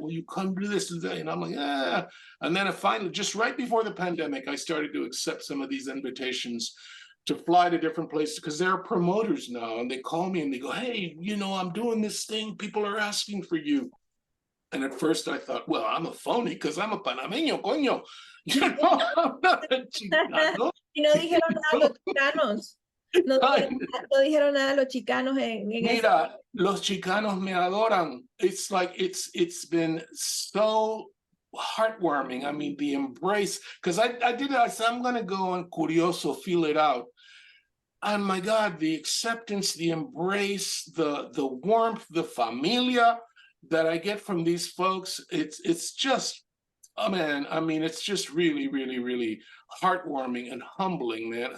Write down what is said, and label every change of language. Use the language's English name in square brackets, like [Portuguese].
[English] Will you come do this and that? And I'm like, ah. And then finally, just right before the pandemic, I started to accept some of these invitations to fly to different places, because there are promoters now, and they call me and they go, hey, I'm doing this thing. People are asking for you. And at first I thought, well, I'm a phony because I'm a Panameño, coño. I'm not a Chicano. [Spanish] Y no dijeron nada los chicanos. No dijeron nada los chicanos en Mira, los Chicanos me adoran. [English] It's like, it's been so heartwarming. I mean, the embrace, because I said, I'm going to go on Curioso, feel it out. And my God, the acceptance, the embrace, the warmth, the familia that I get from these folks, it's just, oh man, I mean, it's just really, really, really heartwarming and humbling, man.